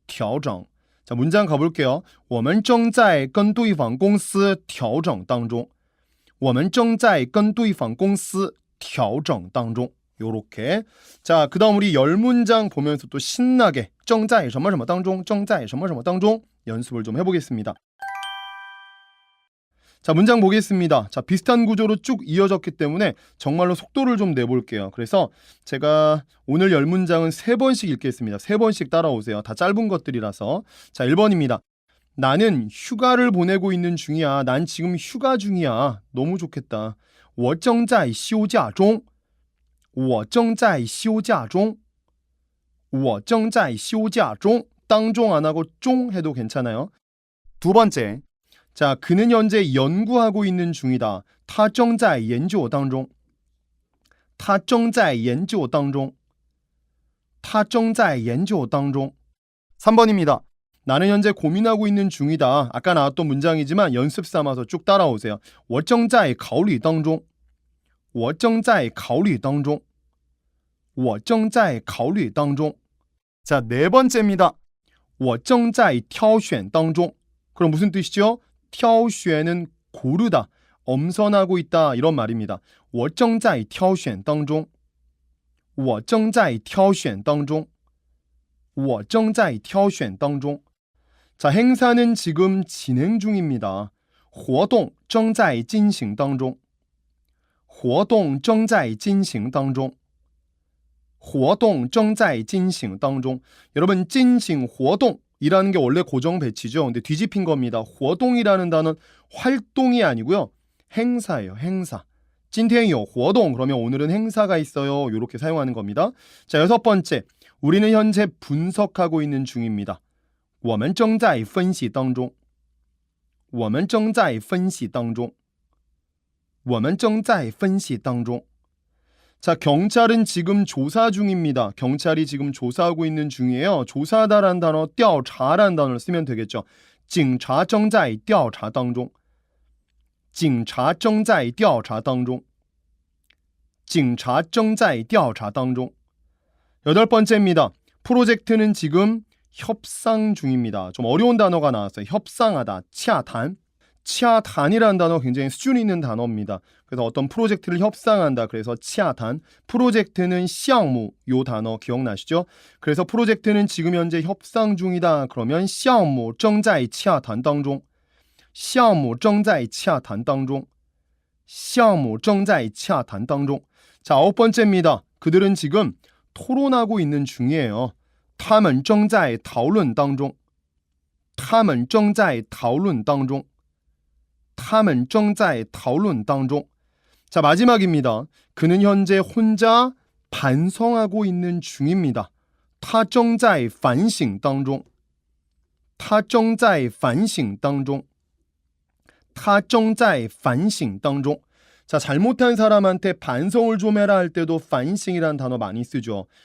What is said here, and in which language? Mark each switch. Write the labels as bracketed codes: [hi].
[ko] 调整.자, 문장 가볼게요. [zh] 我们正在跟对方公司调整当中我们正在跟对方公司调整当中 [ko] 요렇게. 자, 그 다음 우리 10문장 보면서 또 신나게 [zh] 正在什么什么当中正在什么什么当中 [ko] 연습을 좀 해보겠습니다. 자, 문장 보겠습니다. 자, 비슷한 구조로 쭉 이어졌기 때문에 정말로 속도를 좀 내볼게요. 그래서 제가 오늘 10문장은 3번씩 읽겠습니다. 3번씩 따라오세요. 다 짧은 것들이라서. 자, 1번입니다. 나는 휴가를 보내고 있는 중이야. 난 지금 휴가 중이야. 너무 좋겠다. [zh] 我正在休假中我正在休假中我正在休假中 [ko] 当종 안 하고 종 해도 괜찮아요. 두 번째. 자, 그는 현재 연구하고 있는 중이다. [zh] 他正在研究当中他正在研究当中他正在研究当中 [ko] 3번입니다. 나는 현재 고민하고 있는 중이다. 아까 나왔던 문장이지만 연습 삼아서 쭉 따라오세요. [zh] 我正在考虑当中我正在考虑当中我正在考虑当中 [ko] 자, 네 번째입니다. [zh] 我正在挑选当中 [ko] 그럼 무슨 뜻이죠? 挑选은 고르다, 엄선하고 있다 이런 말입니다. [zh] 我正在挑选当中我正在挑选当中我正在挑选当中 [ko] 자, 행사는 지금 진행 중입니다. [zh] 活动正在进行当中活动正在进行当中活动正在进行当中 [ko] 여러분, 进行活动이라는 게 원래 고정 배치죠. 근데 뒤집힌 겁니다. 活动이라는 단어는 활동이 아니고요. 행사예요. 행사. [zh] 今天有活动 [ko] 그러면 오늘은 행사가 있어요. 이렇게 사용하는 겁니다. 자, 6번째. 우리는 현재 분석하고 있는 중입니다. [zh] 我们正在分析当中我们正在分析当中我们正在分析当中 [ko] 자, 경찰은 지금 조사 중입니다. 경찰이 지금 조사하고 있는 중이에요. 조사다란 단어, 调查란 단어를 쓰면 되겠죠. [zh] 警察正在调查当中警察正在调查当中警察正在调查当中 [ko] 8번째입니다. 프로젝트는 지금 협상 중입니다. 좀 어려운 단어가 나왔어요. 협상하다, 洽谈 洽谈이라는 단어 굉장히 수준 있는 단어입니다. 그래서 어떤 프로젝트를 협상한다. 그래서 洽谈 프로젝트는 项目 요 단어 기억나시죠? 그래서 프로젝트는 지금 현재 협상 중이다. 그러면 [zh] 项目正在洽谈当中项目正在洽谈当中项目正在洽谈当中 [ko] 자, 9번째입니다. 그들은 지금 토론하고 있는 중이에요. [zh] 他们正在讨论当中他们正在讨论当中他们正在讨论当中 [ko] 자, 마지막입니다. 그는 현재 혼자 반성하고 있는 중입니다. [zh] 他正在反省当中他正在反省当中他正在反省当中 [ko] 자, 잘못한 사람한테 반성을 좀 해라 할 때도 反省이라는 단어 많이 쓰죠.